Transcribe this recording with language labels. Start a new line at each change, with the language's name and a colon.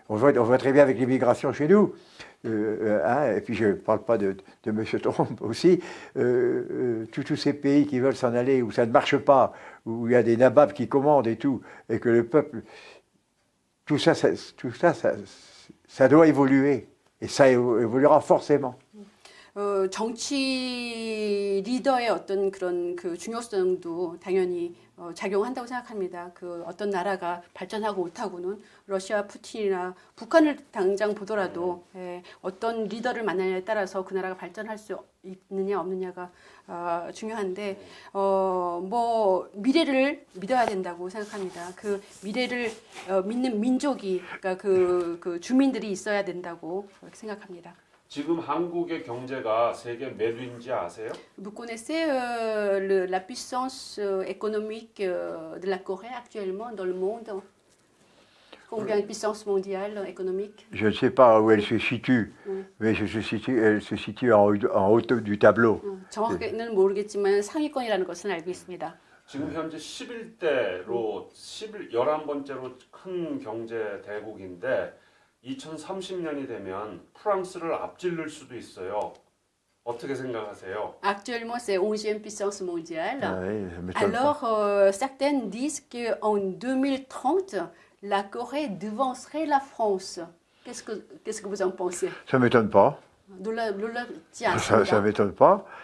French: On voit très bien avec l'immigration chez nous. Et puis je ne parle pas de M. Trump aussi. Tous ces pays qui veulent s'en aller, où ça ne marche pas, où il y a des nababs qui commandent et tout, et que le peuple... Tout ça doit évoluer. Et ça évoluera forcément.
Korean: 정치 리더의 어떤 그런 그 중요성도 당연히 작용한다고 생각합니다. 그 어떤 나라가 발전하고 못하고는 러시아 푸틴이나 북한을 당장 보더라도 어떤 리더를 만나냐에 따라서 그 나라가 발전할 수 있느냐 없느냐가 중요한데 뭐 미래를 믿어야 된다고 생각합니다. 그 미래를 믿는 민족이 그러니까 그 주민들이 있어야 된다고 그렇게 생각합니다. 지금 한국의 경제가 세계 몇 위인지 아세요?
French: Vous connaissez la puissance économique de la Corée actuellement dans le monde? Combien de puissance mondiale économique? Je ne sais pas où elle se situe, mais elle se situe en haut du tableau.
Korean: 정확히는 모르겠지만 상위권이라는 것은 알고 있습니다. 지금 현재 11대로 11번째로 큰 경제 대국인데 2030년이 되면 프랑스를 앞질를 수도 있어요. 어떻게 생각하세요?
French: Actuellement, c'est 11e puissance mondiale. Ah oui, ça m'étonne pas. Alors, certaines disent qu'en 2030, la Corée devancerait la France. Qu'est-ce que vous en pensez? Ça m'étonne pas.
Korean: 놀랍지
French: Ça
Korean: 않습니다.
French: m'étonne pas.